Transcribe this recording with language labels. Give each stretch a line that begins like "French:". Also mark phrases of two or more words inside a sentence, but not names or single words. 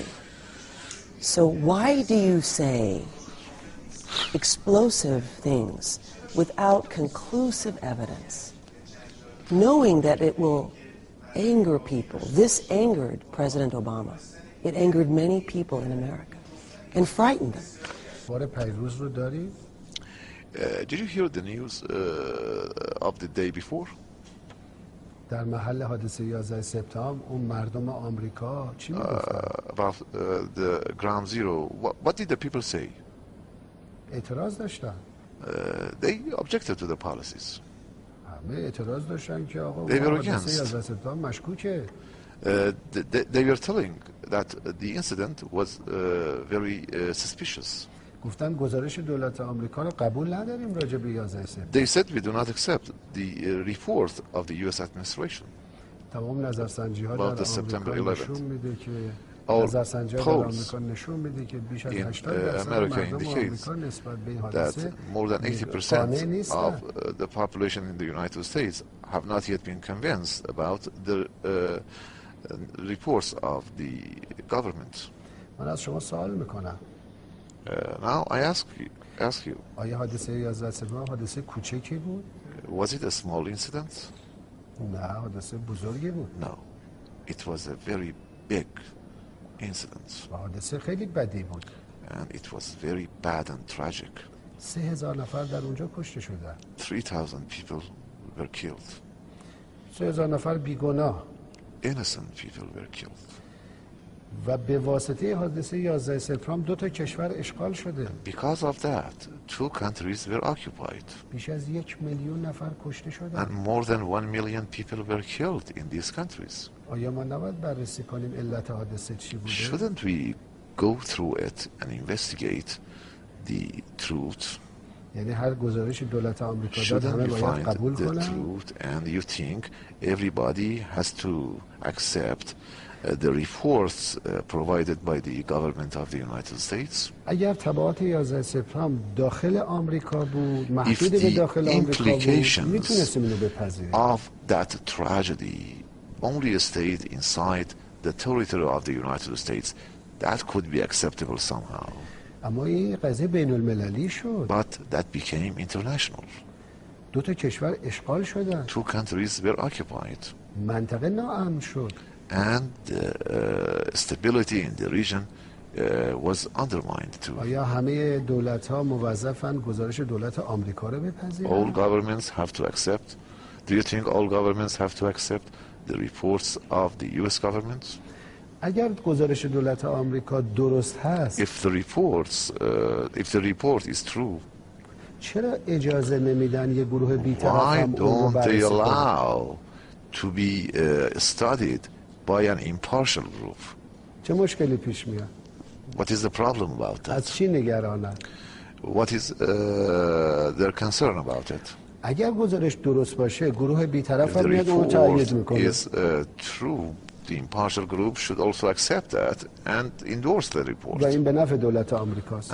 English: So why do you say explosive things without conclusive evidence, knowing that it will anger people? This angered President Obama. It angered many people in America and frightened them. Did you hear the news of the day before?
Persian: در محل حادثه 11 سپتامبر اون مردم آمریکا چی میگفتن؟
English: About the ground zero. What did the people say?
Persian: اعتراض داشتن.
English: They objected to the policies.
Persian: همه اعتراض داشتن که آقا
English: They were
Persian: حادثه
English: against.
Persian: 11 سپتامبر مشکوکه.
English: They were telling that the incident was very suspicious.
Persian: گفتن گزارش دولت آمریکا رو قبول نداریم راجع به 11 سپتامبر.
English: They said we do not accept the report of the U.S. administration.
Persian: تمام نظرسنجی‌ها در آمریکا نشون میده که نظرسنجی‌ها در آمریکا نشون میده که بیش از 80% مردم آمریکا نسبت به این حادثه
English: more than 80% of the population in the United States have not yet been convinced about the reports of the government.
Persian: من از شما سوال میکنم.
English: Now I ask you.
Persian: آیا حادثه 11 سپتامبر حادثه کوچکی بود؟
English: Was it a small incident?
Persian: نه، حادثه بزرگی بود.
English: No, it was a very big incident.
Persian: حادثه خیلی بدی بود.
English: And it was very bad and tragic.
Persian: 3000 نفر در اونجا کشته شدن.
English: 3,000 people were killed.
Persian: 3000 نفر بیگناه.
English: Innocent people were killed.
Persian: و به واسطه حادثه 11 سپتامبر دو تا کشور اشغال شده.
English: Because of that, 2 countries were occupied.
Persian: بیش از 1 میلیون نفر کشته شدن.
English: And more than 1 million people were killed in these countries.
Persian: آیا ما نباید بررسی کنیم علت حادثه چی بوده؟
English: Shouldn't we go through it and investigate the truth?
Persian: یعنی هر گزارش دولت آمریکا داد
English: Shouldn't
Persian: همه
English: we
Persian: باید
English: find
Persian: قبول
English: the
Persian: کنن؟
English: truth? And you think everybody has to accept the reports provided by the government of the United States?
Persian: اگر تبعات 11 سپتامبر داخل آمریکا بود، محدود
English: If
Persian: به
English: the
Persian: داخل آمریکا بود،
English: implications
Persian: میتونستیم اینو بپذیریم.
English: of that tragedy only stayed inside the territory of the United States, that could be acceptable somehow.
Persian: اما این قضیه بین المللی شد.
English: But that became international.
Persian: دو تا کشور اشغال شدن.
English: 2 countries were occupied.
Persian: منطقه ناامن شد.
English: And stability in the region was undermined too.
Persian: آیا همه دولت‌ها موظفن گزارش دولت آمریکا رو بپذیرن؟
English: All governments have to accept. Do you think all governments have to accept the reports of the U.S. government?
Persian: اگر گزارش دولت آمریکا درست هست،
English: If the report is true,
Persian: چرا اجازه نمیدن یه گروه بی‌طرف
English: why
Persian: هم اون رو
English: don't they
Persian: بررسی کنه؟
English: allow to be studied by an impartial group?
Persian: چه مشکلی پیش میاد؟
English: What is the problem about
Persian: از
English: that?
Persian: چی نگرانن؟
English: What is their concern about it?
Persian: اگر گزارش درست باشه، گروه بی‌طرف
English: If
Persian: هم
English: the
Persian: میاد اون رو تایید
English: report
Persian: میکنه.
English: is true, the impartial group should also accept that and endorse the report.
Persian: و این به نفع دولت آمریکاست.